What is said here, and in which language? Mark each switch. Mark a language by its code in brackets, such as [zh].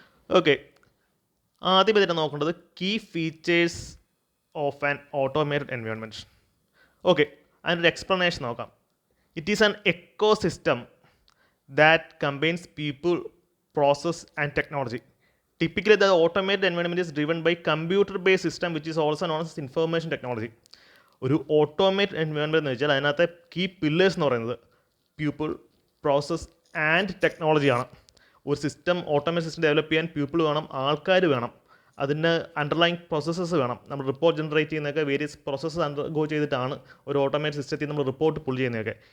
[ml] Okay, ആദ്യം തന്നെ നോക്കേണ്ടത് [en] Key features of an automated environment. [ml] Okay, അതിൻ്റെ ഒരു എക്സ്പ്ലനേഷൻ നോക്കാം. [en] It is an ecosystem that combines people, process and technology. Typically the automated environment is driven by computer based system which is also known as information technology. [ml] ഒരു automated environment എന്ന് വെച്ചാൽ അതിനകത്തെ key pillars എന്ന് പറയുന്നത് people, process and ടെക്നോളജിയാണ്. ഒരു system, automated system develop ചെയ്യാൻ people വേണം, ആൾക്കാർ വേണം, അതിന് അണ്ടർലൈൻ പ്രോസസ്സസ് വേണം. നമ്മൾ റിപ്പോർട്ട് ജനറേറ്റ് ചെയ്യുന്നതൊക്കെ വേരിയസ് പ്രോസസ്സസ് അണ്ടർഗോ ചെയ്തിട്ടാണ് ഒരു ഓട്ടോമേറ്റഡ് സിസ്റ്റത്തിൽ നമ്മൾ റിപ്പോർട്ട് പുൾ ചെയ്യുന്നതൊക്കെ.